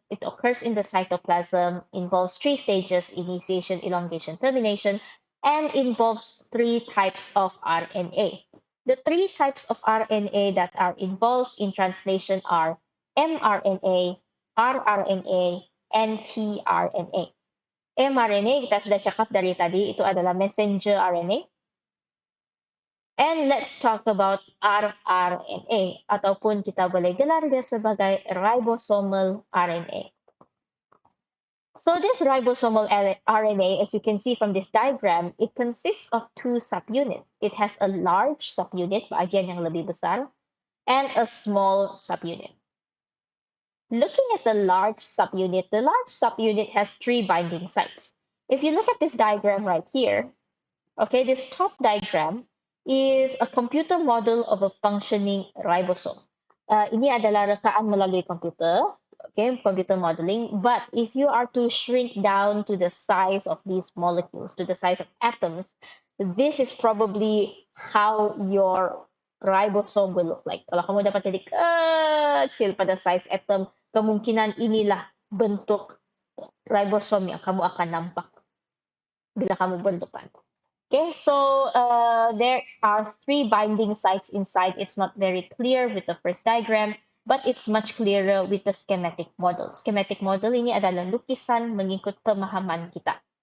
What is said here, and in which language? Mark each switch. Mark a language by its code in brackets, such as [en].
[en] It occurs in the cytoplasm, involves 3 stages: initiation, elongation, termination, and involves 3 types of RNA. The 3 types of RNA that are involved in translation are mRNA, rRNA, and tRNA. [ms] mRNA, kita sudah cakap dari tadi, itu adalah messenger RNA. [en] And let's talk about rRNA, [ms] ataupun kita boleh gelar dia sebagai ribosomal RNA. [en] So this ribosomal RNA, as you can see from this diagram, it consists of 2 subunits. It has a large subunit, [ms] bagian yang lebih besar, [en] and a small subunit. Looking at the large subunit has 3 binding sites. If you look at this diagram right here, okay, this top diagram is a computer model of a functioning ribosome. [ms] Ini adalah rekaan melalui komputer, okay, computer modeling. [en] But if you are to shrink down to the size of these molecules, to the size of atoms, this is probably how your ribosome will look like. [ms] Kalau kamu dapat jadi kecil pada size atom, kemungkinan inilah bentuk ribosome yang kamu akan nampak bila kamu bentukan. [en] Okay, so there are 3 binding sites inside. It's not very clear with the first diagram, but it's much clearer with the schematic model. [ms] Schematic model ini adalah lukisan mengikut pemahaman kita.